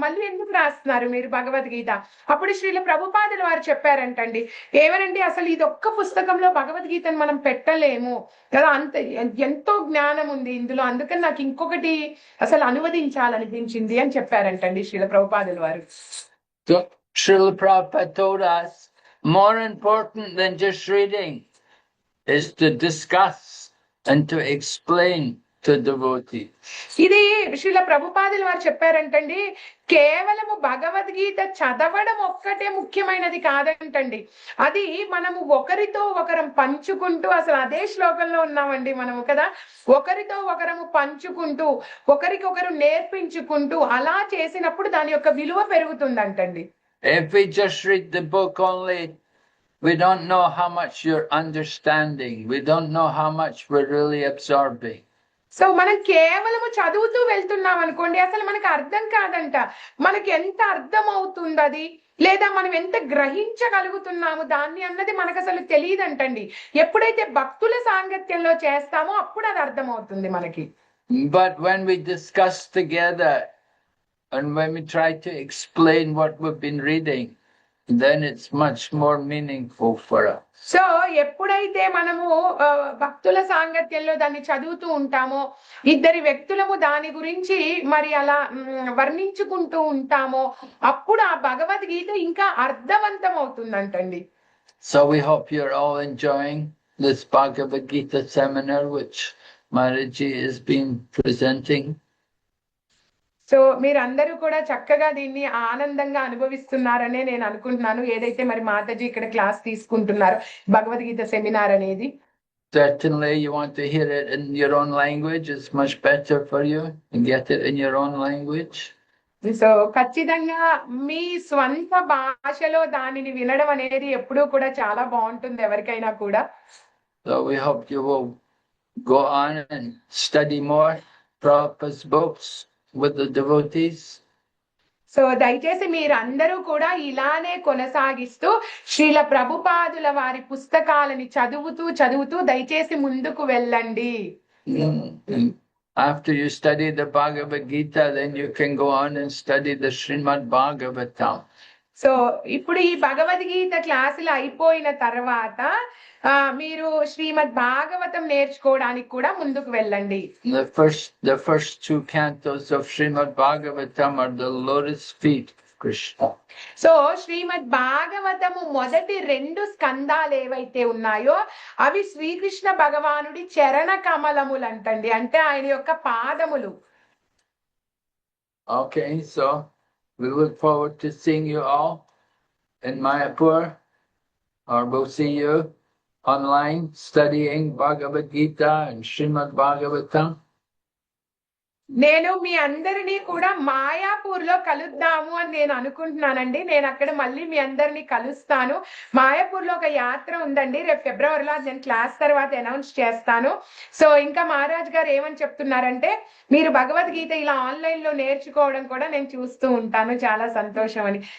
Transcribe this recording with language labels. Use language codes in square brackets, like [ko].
[te] మళ్ళీ ఎందుకు రాస్తున్నారు మీరు భగవద్గీత? అప్పుడు శ్రీల ప్రభుపాదుల వారు చెప్పారంటండి, ఏమనండి, అసలు ఇది ఒక్క పుస్తకంలో భగవద్గీతను మనం పెట్టలేము కదా, అంత ఎంతో జ్ఞానం ఉంది ఇందులో, అందుకని నాకు ఇంకొకటి అసలు అనువదించాలనిపించింది అని చెప్పారంటండి శ్రీల ప్రభుపాదుల వారు. [en] So Srila Prabhupada told us, more important than just reading is to discuss and to explain to devotees. [te] ఇది శ్రీల ప్రభుపాదుల వారు చెప్పారంటండి, కేవలము భగవద్గీత చదవడం ఒక్కటే ముఖ్యమైనది కాదంటండి, అది మనము ఒకరితో ఒకరం పంచుకుంటూ, అసలు అదే శ్లోకంలో ఉన్నామండి మనము కదా, ఒకరితో ఒకరము పంచుకుంటూ ఒకరికొకరు నేర్పించుకుంటూ అలా చేసినప్పుడు దాని యొక్క విలువ పెరుగుతుందంటండి. [en] If we just read the book only, we don't know how much you're understanding. We don't know how much we're really absorbing. [te] So మనం కేవలము చదువుతూ వెళ్తున్నాం అనుకోండి, అసలు మనకు అర్థం కాదంట, మనకి ఎంత అర్థం అవుతుంది అది, లేదా మనం ఎంత గ్రహించగలుగుతున్నాము దాన్ని అన్నది మనకు అసలు తెలియదంటండి. ఎప్పుడైతే భక్తుల సాంగత్యంలో చేస్తామో అప్పుడు అది అర్థం అవుతుంది మనకి. [en] But when we discuss together and when we try to explain what we've been reading, then it's much more meaningful for us. [te] So ఎప్పుడైతే మనము భక్తుల సాంగత్యంలో దాన్ని చదువుతూ ఉంటామో, ఇద్దరి వ్యక్తులము దాని గురించి మరి అలా వర్ణించుకుంటూ ఉంటామో, అప్పుడు ఆ భగవద్గీత ఇంకా అర్థవంతం అవుతుందంటండి. [en] So we hope you're all enjoying this Bhagavad Gita seminar which Maharaji has been presenting. [te] So మీరందరూ కూడా చక్కగా దీన్ని ఆనందంగా అనుభవిస్తున్నారనే నేను అనుకుంటున్నాను, ఏదైతే మరి మాతాజీ ఇక్కడ క్లాస్ తీసుకుంటున్నారు భగవద్గీత సెమినార్ అనేది. [en] Certainly you want to hear it in your own language, it's much better for you and get it in your own language. [te] So ఖచ్చితంగా మీ స్వంత భాషలో దానిని వినడం అనేది ఎప్పుడూ కూడా చాలా బాగుంటుంది ఎవరికైనా కూడా. [en] So we hope you will go on and study more Prabhupada's books with the devotees. [te] So దయచేసి మీరందరూ కూడా ఇలానే కొనసాగిస్తూ శ్రీల ప్రభుపాదుల వారి పుస్తకాలని చదువుతూ దయచేసి ముందుకు వెళ్ళండి. [en] And after you study the Bhagavad Gita, then you can go on and study the Srimad Bhagavatam. [te] So ఇప్పుడు ఈ భగవద్గీత క్లాసులు అయిపోయిన తర్వాత మీరు శ్రీమద్ భాగవతం నేర్చుకోవడానికి కూడా ముందుకు వెళ్ళండి. [en] The first two cantos of Srimad Bhagavatam are the lotus feet of Krishna. [te] So శ్రీమద్ భాగవతము మొదటి 2 స్కందాలు ఏవైతే ఉన్నాయో అవి శ్రీకృష్ణ భగవానుడి చరణ కమలములు అంటండి, అంటే ఆయన యొక్క పాదములు. [en] Okay, so we look forward to seeing you all in Mayapur, or we'll see you online studying Bhagavad Gita and Srimad Bhagavatam. [te] నేను మీ అందరినీ కూడా మాయాపూర్ లో కలుద్దాము అని నేను అనుకుంటున్నానండి. నేను అక్కడ మళ్ళీ మీ అందరినీ కలుస్తాను. మాయాపూర్ లో ఒక యాత్ర ఉందండి, రేపు ఫిబ్రవరిలో. నేను క్లాస్ తర్వాత అనౌన్స్ చేస్తాను. సో ఇంకా మహారాజ్ గారు ఏమని చెప్తున్నారంటే, మీరు భగవద్గీత ఇలా ఆన్లైన్ లో నేర్చుకోవడం కూడా నేను చూస్తూ ఉంటాను, చాలా సంతోషం అని.